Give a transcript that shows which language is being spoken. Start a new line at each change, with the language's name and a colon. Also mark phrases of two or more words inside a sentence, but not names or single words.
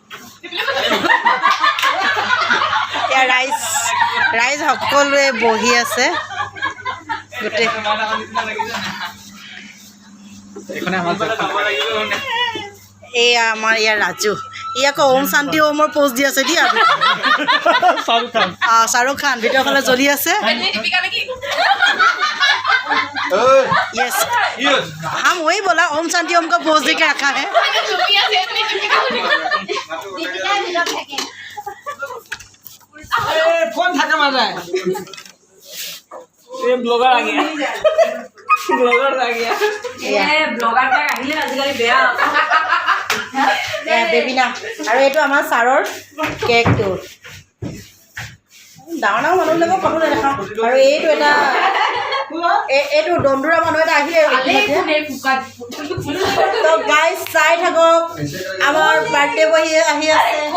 Assamese: এতিয়া ৰাইজ সকলোৱে বহি আছে গোটেই। এয়া আমাৰ ইয়াৰ ৰাজু, ই আকৌ ওম শান্তি ওমৰ প'ষ্ট দি আছে দিয়া। শ্বাহৰুখ খান ভিডিঅ' ফালে জ্বলি আছে।
Hindi: यस, हम वही बोला, ओम शांति ओम का पोज दे के रखा है। कौन थका मार रहा है? ये ब्लॉगर आ गया। ब्लॉगर आ गया। ये ब्लॉगर का
Assamese: আহিলে আজিকালি বেয়া। বেবিনা আৰু এইটো আমাৰ ছাৰৰ কেকটো। ডাঙৰ ডাঙৰ মানুহবিলাকক ফটো নেদেখাওঁ। আৰু এইটো এটা এইটো দন্দুৰা মানুহ এটা আহিলে। তো গাইজ চাই থাকক, আমাৰ বাৰ্থডে বহি আহি আছে।